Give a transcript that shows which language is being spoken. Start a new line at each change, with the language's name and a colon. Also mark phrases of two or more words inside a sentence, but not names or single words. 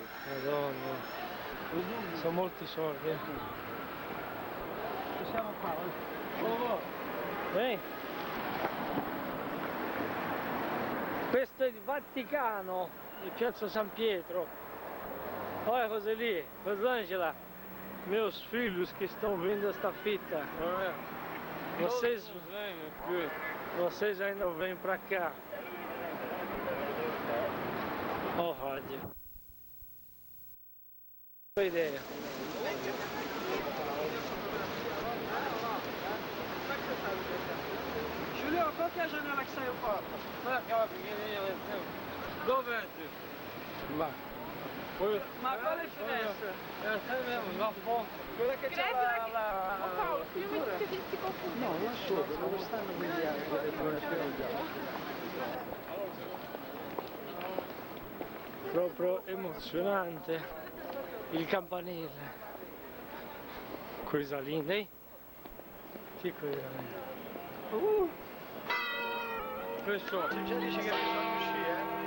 Italian: Madonna. Sono molti soldi. Siamo qua, Ehi. Questo è il Vaticano, di Piazza San Pietro.
Portuguese: Olha
Italian: cosa lì,
Portuguese: Rosângela, meus filhos que estão vendo esta fita. Vocês ainda vêm pra cá. Ó, rádio. Boa ideia. Julio, qual que é a janela que saiu fora? Não é aquela pequenininha lá em cima?
Italian: Dove é, tio?
Portuguese: Lá.
Italian: Ma quale finestra?
Portuguese: Essa aí mesmo, lá fora.
Italian: Quella che c'è la
Portuguese: Ô, Paulo, filma isso que a gente se confunde.
Italian: No, non solo, dove stanno quelli altri, dove Proprio emozionante il campanile.
Portuguese: Coisa linda, hein? Que coisa linda.
Italian: Questo Se già dici che bisogna uscire,